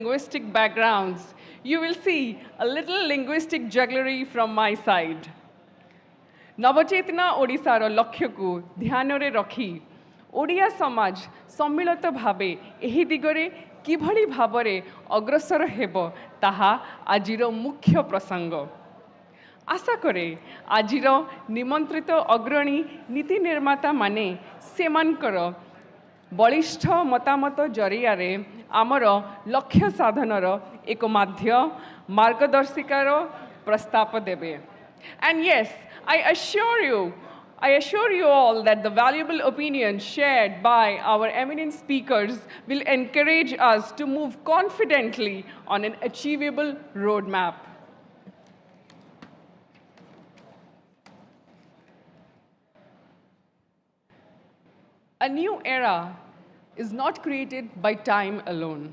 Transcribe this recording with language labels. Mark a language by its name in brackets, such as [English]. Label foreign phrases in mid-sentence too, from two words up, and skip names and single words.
[English] linguistic backgrounds, you will see a little linguistic jugglery from my side. [Odia] ନବଚେତନା ଓଡ଼ିଶାର ଲକ୍ଷ୍ୟକୁ ଧ୍ୟାନରେ ରଖି ଓଡ଼ିଆ ସମାଜ ସମ୍ମିଳିତ ଭାବେ ଏହି ଦିଗରେ କିଭଳି ଭାବରେ ଅଗ୍ରସର ହେବ ତାହା ଆଜିର ମୁଖ୍ୟ ପ୍ରସଙ୍ଗ। ଆଶା କରେ ଆଜିର ନିମନ୍ତ୍ରିତ ଅଗ୍ରଣୀ ନୀତି ନିର୍ମାତାମାନେ ସେମାନଙ୍କର ବଳିଷ୍ଠ ମତାମତ ଜରିଆରେ ଆମର ଲକ୍ଷ୍ୟ ସାଧନର ଏକ ମାର୍ଗଦର୍ଶିକାର ପ୍ରସ୍ତାବ ଦେବେ। [English] And yes, I assure you all that the valuable opinions shared by our eminent speakers will encourage us to move confidently on an achievable roadmap. A new era is not created by time alone.